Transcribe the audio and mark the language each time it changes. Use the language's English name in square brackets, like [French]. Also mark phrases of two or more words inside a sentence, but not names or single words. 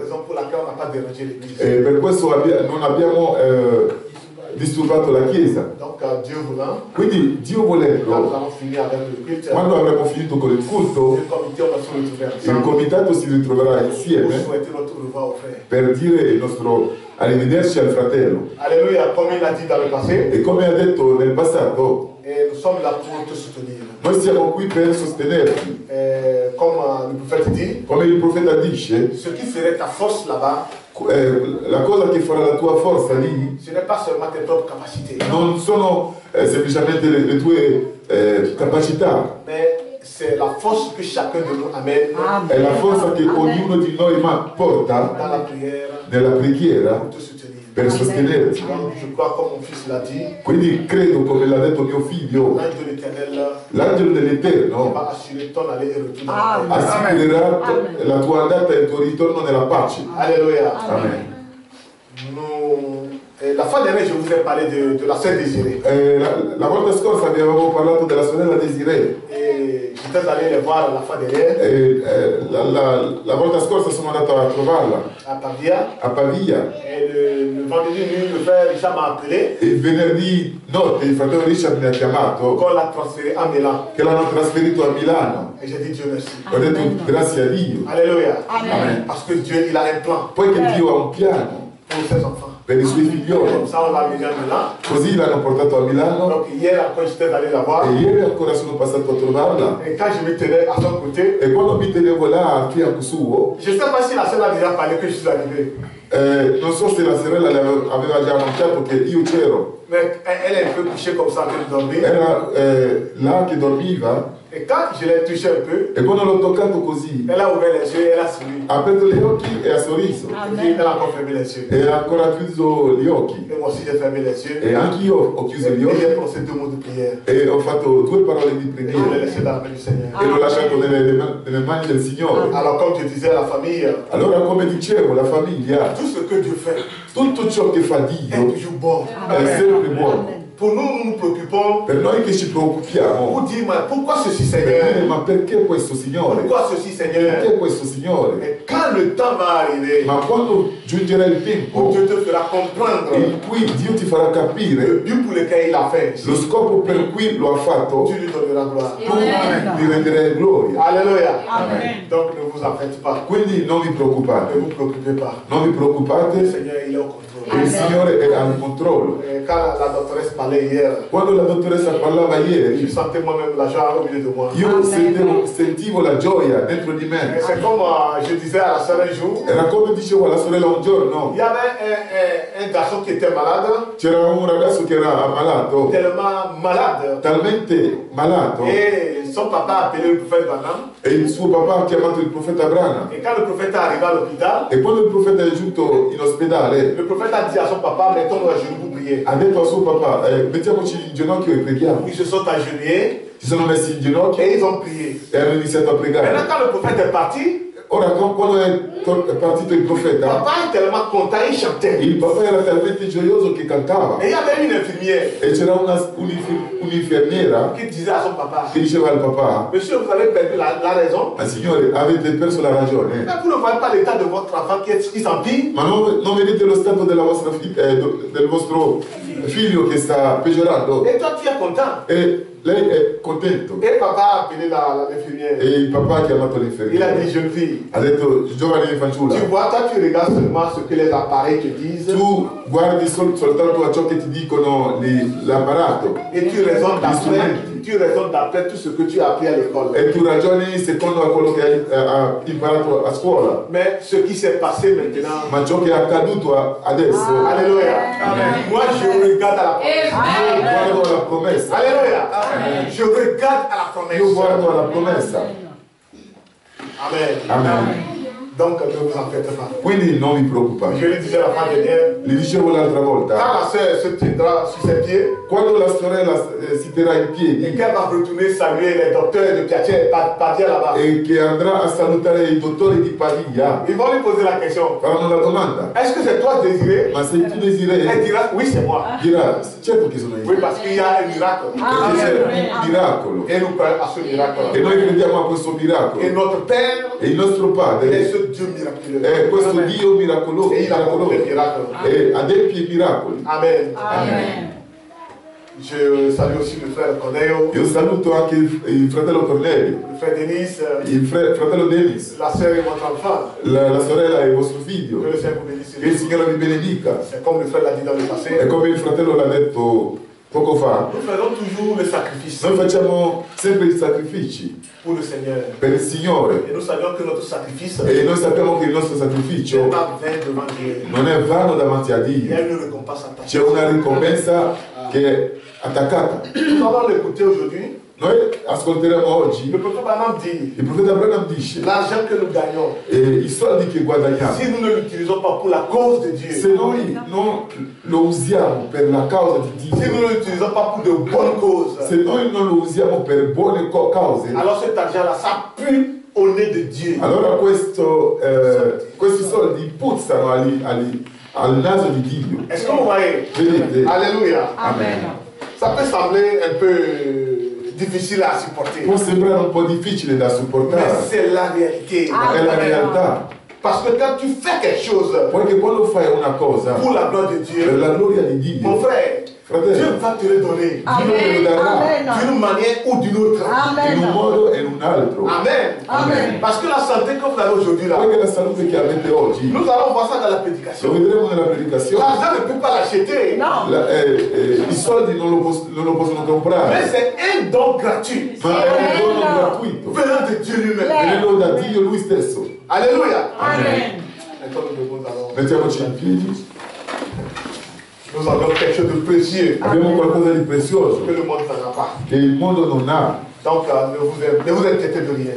[French] Raison pour laquelle on n'a pas dérangé l'église. [Italian] E per questo non abbiamo disturbato la Chiesa. [French] Donc, Dieu voulant, [Italian] Quindi Dio [French] quand nous [Italian] volendo, [French] allons finir avec le culte, [Italian] quando avremo finito con il culto, [French] le comité, on va se retrouver [Italian] il [French] ensemble [Italian] comitato si ritroverà [French] pour [Italian] insieme [French] souhaiter notre revoir au frère. [Italian] per dire il nostro arrivederci al fratello. [French] Alléluia, comme il a dit dans le passé, [Italian] E come ha detto nel passato, [French] et nous sommes là pour te soutenir. [Italian] noi siamo qui per sostenerti. [French] Comme le prophète dit, [Italian] Come il profeta dice, [French] ce qui ferait ta force là-bas, [Italian] la cosa che farà la tua forza lì [French] ce n'est pas seulement tes propres capacités, [Italian] non sono semplicemente le tue capacità, [French] mais c'est la force que chacun de nous amène [Italian] è la forza che ognuno di noi porta [French] dans la prière [Italian] nella preghiera [French] pour te soutenir. [Italian] per sostenerti. [French] Donc, je crois, comme mon fils l'a dit, [Italian] Quindi credo, come l'ha detto mio figlio, [French] l'ange de l'Éternel [Italian] l'angelo dell'Eterno [French] va assurer ton aller et retour dans la paix. [Italian] assicurerà la tua andata e il tuo ritorno nella pace. [French] Alléluia. [Italian] Amen. [French] La fois dernière, je vous ai parlé de la sœur Désirée. [Italian] La volta scorsa vi avevo parlato della sorella Desiree. [French] Et j'étais allé les voir la fois dernière [Italian] La volta scorsa sono andato a trovarla [French] à Pavia. [Italian] a Pavia. [French] Et le vendredi nuit, le frère Richard m'a appelé [Italian] E venerdì notte il fratello Richard mi ha chiamato [French] qu'on l'a transféré à Milan. [Italian] che l'hanno trasferito a Milano. [French] Et j'ai dit Dieu merci. [Italian] Ho detto grazie a Dio. [French] Alléluia. [Italian] Amen. [French] Parce que Dieu, il a un plan [Italian] Poiché Dio ha un piano [French] pour ses enfants. [Italian] per i suoi [French] Comme [Italian] figlioli. [French] ça, on l'a mis à Milan. [Italian] Così l'hanno portato a Milano [French] Donc hier encore, j'étais allé la voir. [Italian] e ieri ancora sono passato a trovarla. [French] Et quand je me tenais à son côté, [Italian] E quando mi tenevo là a fianco suo, [French] je ne sais pas si la sœur a déjà parlé que je suis arrivé. [Italian] non so se la sorella le aveva già annunciato che io c'ero. [French] Mais elle est un peu couchée comme ça en train de dormir. [Italian] Era là che dormiva [French] Et quand je l'ai touché un peu, [Italian] e quando l'ho toccato così [French] elle a ouvert les yeux et elle a souri. [Italian] ha aperto gli occhi e ha sorriso [French] Et puis, elle a encore fermé les yeux. [Italian] e ha ancora chiuso gli occhi [French] Et moi aussi, j'ai fermé les yeux. [Italian] e anch'io ho chiuso gli [French] Et [Italian] occhi [French] j'ai prononcé 2 mots de prière. [Italian] e ho fatto 2 parole di [French] Et je l'ai [Italian] preghiera [French] laissé dans la main du Seigneur. [Italian] e l'ho lasciato nelle mani del Signore. [French] Alors, comme je disais à la famille, [Italian] Allora, come dicevo, la famiglia, [French] tout ce que Dieu fait [Italian] tutto ciò che fa [French] est [Italian] Dio [French] toujours bon. [Italian] è sempre buono. [French] Pour nous, nous nous préoccupons [Italian] Per noi che ci preoccupiamo, [French] pour dire, mais pourquoi ceci, [Italian] per dire, [French] Seigneur? [Italian] ma perché questo Signore? [French] Pourquoi ceci, Seigneur? [Italian] Perché questo Signore? [French] Mais quand le temps va arriver, [Italian] Ma quando giungerà il [French] où [Italian] tempo [French] Dieu te fera comprendre [Italian] in cui Dio ti farà [French] le [Italian] capire [French] but pour lequel il a fait, [Italian] lo scopo per cui lo ha fatto, [French] tu lui donneras gloire. [Italian] tu gli renderai gloria. [French] Alléluia. [Italian] Amen. [French] Donc ne vous en faites pas. [Italian] Quindi non vi [French] Ne [Italian] preoccupate, [French] vous préoccupez pas. [Italian] non vi [French] Le [Italian] preoccupate, [French] Seigneur, il est au contrôle. [Italian] il Signore è al controllo. [French] Et quand la doctoresse parlait hier, [Italian] Quando la dottoressa parlava [French] je [Italian] ieri, [French] sentais moi-même la joie au milieu de moi. [Italian] io sentivo la gioia dentro di [French] Et [Italian] me. [French] c'est comme je disais à la sœur un jour, [Italian] Era come dicevo alla sorella un giorno, [French] il y avait un garçon qui était malade, [Italian] c'era un ragazzo che era ammalato, [French] tellement malade. [Italian] talmente malato, [French] Et son papa a appelé le prophète Branham. [Italian] e il suo papà ha chiamato il profeta Brana. [French] Et quand le prophète est arrivé à l'hôpital, [Italian] E quando il profeta è giunto in ospedale, [French] le prophète a dit à son papa, mettons-nous à genoux pour prier. [Italian] ha detto al suo papà, mettiamoci in ginocchio e preghiamo. [French] Ils se sont agenouillés [Italian] Si sono messi in ginocchio [French] et ils ont prié. [Italian] e hanno iniziato a [French] Maintenant, [Italian] pregare. [French] quand le prophète est parti, [Italian] Ora, quando è partito il profeta, [French] papa est tellement content, il chantait. [Italian] il papà era talmente gioioso che cantava. [French] Et il y avait une infirmière [Italian] E c'era un'infermiera [French] qui disait à son papa, [Italian] che diceva al papà, [French] monsieur, vous avez perdu la raison. [Italian] ma signore, avete perso la ragione. [French] Mais vous ne voyez pas l'état de votre enfant qui s'empire. [Italian] Ma non vedete lo stato del vostro figlio che sta peggiorando? [French] Et toi, tu es content. [Italian] E lei è contento. [French] Et papa a appelé l'infirmière. [Italian] E il papà ha chiamato [French] Il a [Italian] l'infermiera. [French] dit, jeune fille, [Italian] Ha detto, giovane fanciulla, [French] tu vois, toi, tu regardes seulement ce que les appareils te disent. [Italian] tu guardi soltanto a ciò che ti dicono l'apparato [French] Et tu raisonnes d'après tout ce que tu as appris à l'école. [Italian] e tu ragioni secondo a quello che hai imparato a scuola. [French] Mais ce qui s'est passé maintenant, [Italian] Ma ciò che è accaduto adesso, [French] alléluia. Moi, je regarde à la promesse. [Italian] io guardo alla promessa. [French] Alléluia. Je regarde à la promesse. [Italian] Io guardo alla promessa. [French] Amen. [Italian] Amen. [French] Donc, ne vous en faites pas. [Italian] Quindi non vi preoccupate. [French] Je le disais la fois dernière, [Italian] Li dicevo l'altra volta, [French] quand la sœur se tiendra sur ses pieds [Italian] quando la sorella si terrà in [French] et [Italian] piedi [French] qu'elle va retourner saluer les docteurs de Padia là-bas, [Italian] e che andrà a salutare i dottori di Pavia, [French] ils vont lui poser la question. [Italian] faranno la domanda, [French] Est-ce que c'est toi Désiré? [Italian] ma se tu [French] Elle [Italian] Desiree, [French] dira, oui, c'est moi. [Italian] dirà, certo che sono io, [French] Oui, parce qu'il y a un miracle. [Italian] perché c'è un miracolo. [French] Et nous croyons à ce miracle. [Italian] E noi crediamo a questo miracolo. [French] Et notre Père [Italian] E il nostro [French] est [Italian] Padre [French] ce Dieu miraculeux. [Italian] È questo Dio miracoloso, [French] Et il accomplit des miracles. [Italian] e adempie i miracoli. [French] Amen. [Italian] Amen. [French] Je salue aussi le frère Corneo, [Italian] Io saluto anche il fratello Cornelio, [French] le frère Denis, [Italian] il fratello Denis, [French] la sœur et votre enfant. [Italian] la sorella e vostro [French] Que [Italian] figlio. [French] le Seigneur vous bénisse. [Italian] Che il Signore vi benedica. [French] C'est comme le frère l'a dit dans le passé. [Italian] E come il fratello l'ha detto poco fa, [French] Nous faisons toujours le sacrifice [Italian] noi facciamo sempre i sacrifici [French] pour le Seigneur. [Italian] per il Signore. [French] Et nous savions que notre sacrifice [Italian] E noi sappiamo che il nostro sacrificio [French] n'est pas vain devant Dieu. [Italian] non è vano davanti a [French] Il y a [Italian] Dio. [French] une récompense attachée. [Italian] C'è una ricompensa che è attaccata. [French] Nous allons l'écouter aujourd'hui. [Italian] Noi ascolteremo oggi, [French] Le prophète Branham dit [Italian] il profeta Branham dice, [French] l'argent que nous gagnons, [Italian] i soldi che guadagniamo, [French] si nous ne l'utilisons pas pour la cause de [Italian] se [French] Dieu, [Italian] noi non lo usiamo per la causa di [French] si [Italian] Dio, [French] nous ne l'utilisons pas pour de bonnes causes, [Italian] se noi non lo usiamo per buone cause, [French] alors cet argent-là, ça pue au nez de Dieu. [Italian] allora questi soldi puzzano al naso di Dio. [French] Est-ce que vous voyez? [Italian] Vedete? [French] Alléluia. [Italian] Amen. [French] Ça peut sembler un peu difficile à supporter, [Italian] Può sembrare un po' difficile da [French] mais [Italian] supportare, [French] c'est la réalité. Ah. [Italian] è la realtà. [French] Parce que quand tu fais quelque chose [Italian] Perché quando fai una cosa [French] pour la gloire de [Italian] per [French] Dieu, [Italian] la gloria di [French] mon [Italian] Dio, [French] frère, Dieu [Italian] fratello, [French] va te le donner [Italian] Amen. Amen. [French] d'une manière ou d'une autre. [Italian] in un Amen. modo e in un altro. Amen. Amen. [French] Parce que la santé que vous avez aujourd'hui là, [Italian] Perché la salute che avete oggi, [French] nous allons voir ça dans la [Italian] lo [French] prédication. [Italian] vedremo nella predicazione, [French] L'argent ne peut pas l'acheter, [Italian] Non. i soldi non lo possono [French] mais [Italian] comprare, [French] c'est un don gratuit [Italian] ma è un dono gratuito, [French] venant de Dieu lui-même. [Italian] venuto da Dio lui stesso. [French] Alléluia. [Italian] Amen. [French] Maintenant, nous allons. [Italian] Mettiamoci in piedi, [French] Nous avons quelque chose de précieux [Italian] abbiamo qualcosa di prezioso [French] que le monde n'en a pas. [Italian] che il mondo non ha, [French] Donc, ne vous inquiétez de rien.